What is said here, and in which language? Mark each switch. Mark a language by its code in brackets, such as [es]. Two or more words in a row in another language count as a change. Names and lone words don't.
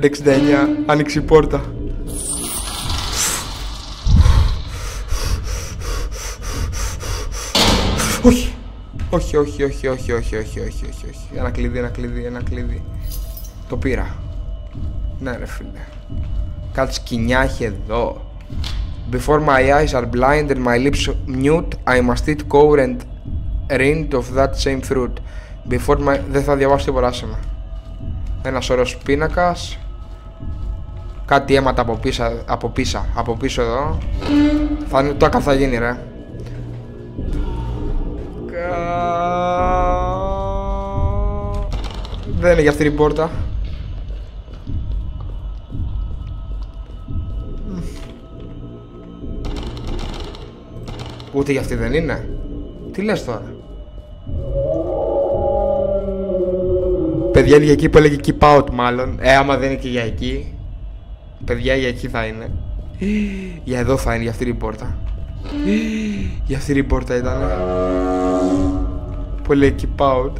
[el] Άνοιξε η πόρτα. Όχι. Ένα κλειδί. Το πήρα. Ναι ρε φίλε. Κάτι σκοινιά έχει εδώ. [en] Before my eyes are blind and my lips mute, I must eat core and rind of that same fruit. Before my... [el] Δεν θα διαβάσω τίποτα σε με. Ένας όρος πίνακας. Κάτι αίματα από πίσω εδώ. Θα γίνει ρε. Δεν είναι για αυτή την πόρτα. Ούτε για αυτή δεν είναι. Τι λες τώρα? Παιδιά είναι για εκεί που έλεγε [en] keep out [el] μάλλον. Άμα δεν είναι και για εκεί. Παιδιά για εκεί θα είναι. Για εδώ θα είναι, για αυτή την πόρτα. Για αυτή την πόρτα ήταν. Που λέει [en] keep out.